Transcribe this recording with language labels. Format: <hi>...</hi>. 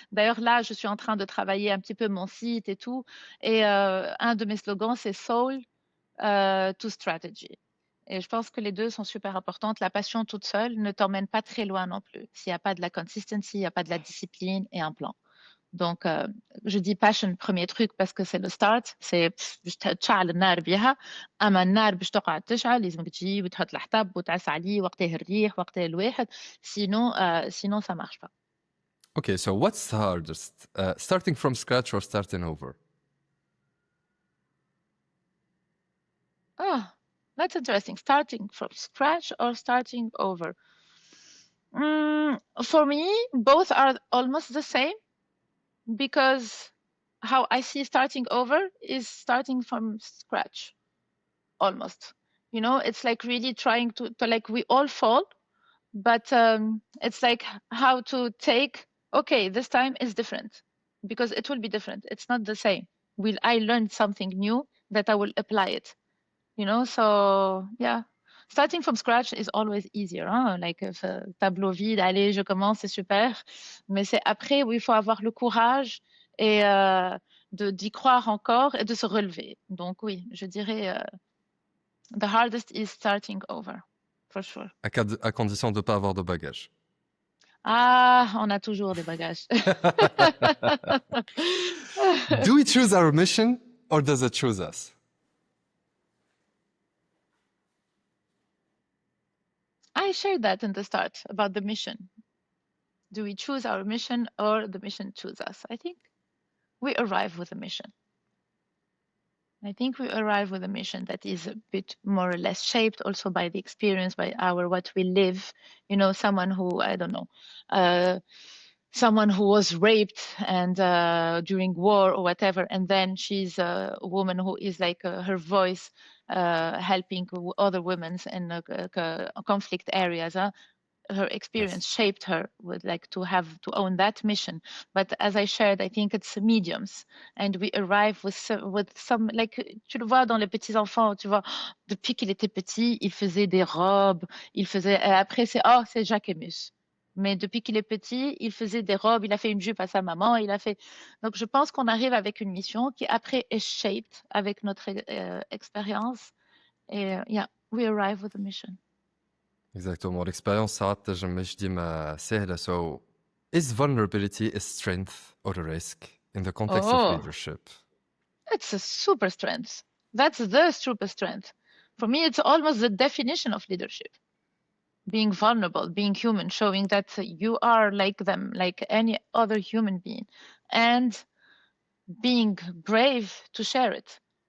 <fr>D'ailleurs, là, je suis en train de travailler un petit peu mon site et tout. Et un de mes slogans, c'est Soul to Strategy. Et je pense que les deux sont super importantes. La passion toute seule ne t'emmène pas très loin non plus. S'il n'y a pas de la consistency, il n'y a pas de la discipline et un plan. Donc, je dis passion premier truc parce que c'est le start. c'est</fr> <ar>باش تشعل النار بها. اما النار باش تقعد تشعل لازمك تجيب وتحط الحطب وتعس عليه وقتها الريح وقتها الواحد.</ar> <fr>Sinon ça marche pas.</fr> <en>Okay, so what's the hardest? Starting from scratch or starting over? Oh, that's interesting. Starting from scratch or starting over. For me, both are almost the same because how I see starting over is starting from scratch. Almost, it's like really trying to like we all fall, but it's like how to take, okay, this time is different because it will be different, it's not the same. Will I learn something new that I will apply it, so yeah, starting from scratch is always easier, hein?</en> <fr>Like tableau vide, allez, je commence, c'est super, mais c'est après où il faut avoir le courage et d'y croire encore et de se relever. Donc oui, je dirais</fr> <en>the hardest is starting over, for sure.</en> <fr>À condition de ne pas avoir de bagages. Ah, on a toujours des bagages.</fr> <en>Do we choose our mission or does it choose us? I shared that in the start about the mission. Do we choose our mission or the mission choose us? I think we arrive with a mission. I think we arrive with a mission that is a bit more or less shaped also by the experience, by what we live. Someone who, I don't know, someone who was raped and during war or whatever, and then she's a woman who is like her voice helping other women in conflict areas. Her experience shaped her with like to own that mission. But as I shared, I think it's mediums, and we arrive with some like,</en> <fr>tu le vois dans les petits enfants, tu vois, depuis qu'il était petit, il faisait des robes, et après c'est Jacquemus. Mais depuis qu'il est petit, il faisait des robes, il a fait une jupe à sa maman, il a fait. Donc je pense qu'on arrive avec une mission qui après est shaped avec notre expérience.</fr> <en>Et yeah, we arrive with a mission.</en> <fr>Exactement.</fr> <ar>L'expérience ساعات تنجم مش ديما سهلة.</ar> <en>So, is vulnerability a strength or a risk in the context of leadership? It's a super strength. That's the super strength. For me, it's almost the definition of leadership. Being vulnerable, being human, showing that you are like them, like any other human being, and being brave to share it.</en>